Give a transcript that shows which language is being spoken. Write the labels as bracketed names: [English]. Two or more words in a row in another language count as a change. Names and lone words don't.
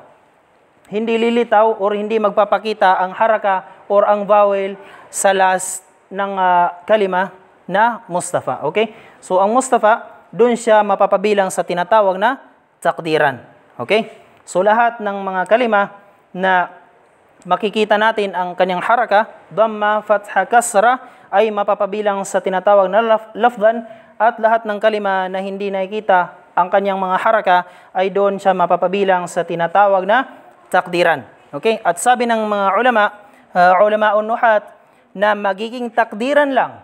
[Filipino] Hindi lilitaw or hindi magpapakita ang haraka or ang vowel sa last ng kalima na Mustafa. Okay? So ang Mustafa, doon siya mapapabilang sa tinatawag na takdiran. Okay? So lahat ng mga kalima na makikita natin ang kanyang haraka, dhamma, fatha, kasra, ay mapapabilang sa tinatawag na lafdhan, at lahat ng kalima na hindi nakikita ang kanyang mga haraka ay doon siya mapapabilang sa tinatawag na takdiran. Okay? At sabi ng mga [Arabic] علماء النحو, [Filipino] na magiging takdiran lang.